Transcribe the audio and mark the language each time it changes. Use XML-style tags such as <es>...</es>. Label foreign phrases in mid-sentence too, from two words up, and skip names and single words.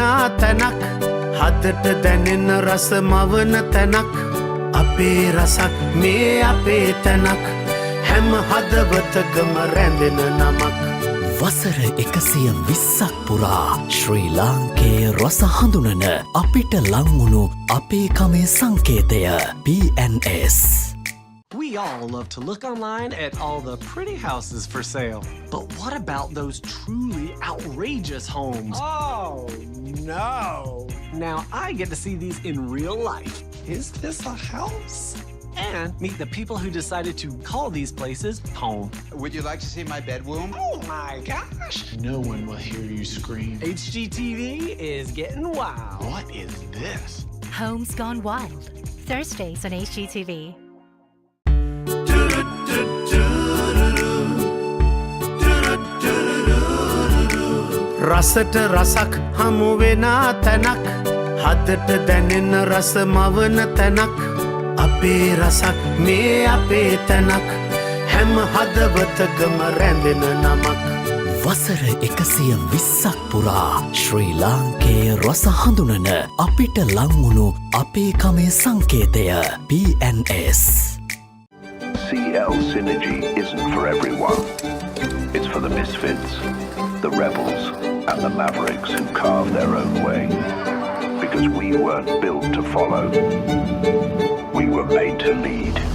<si>තැනක් හදට දැනෙන රස මවන තැනක් අපේ රසක් මේ අපේ තැනක් හැම හදවතකම රැඳෙන නමක් වසර 120ක් පුරා ශ්‍රී ලාංකේ රස හඳුනන අපිට ලංවුණු අපේ කමේ සංකේතය PNS.</si> <en>We all love to look online at all the pretty houses for sale. But what about those truly outrageous homes? Oh, no. Now I get to see these in real life. Is this a house? And meet the people who decided to call these places home. Would you like to see my bedroom? Oh my gosh. No one will hear you scream. HGTV is getting wild. What is this? Homes Gone Wild. Thursdays on HGTV.</en> <si>රසට රසක් හමු වෙන තැනක් හදට දැනෙන රස මවන තැනක් අපේ රසක් මේ අපේ තැනක් හැම හදවතකම රැඳෙන නමක් වසර 120ක් පුරා ශ්‍රී ලාංකේ රස හඳුනන අපිට ලංවුණු අපේ කමේ සංකේතය PNS.</si> <en>CL Synergy isn't for everyone. It's for the misfits, the rebels, and the mavericks who carve their own way. Because we weren't built to follow. We were made to lead.</en>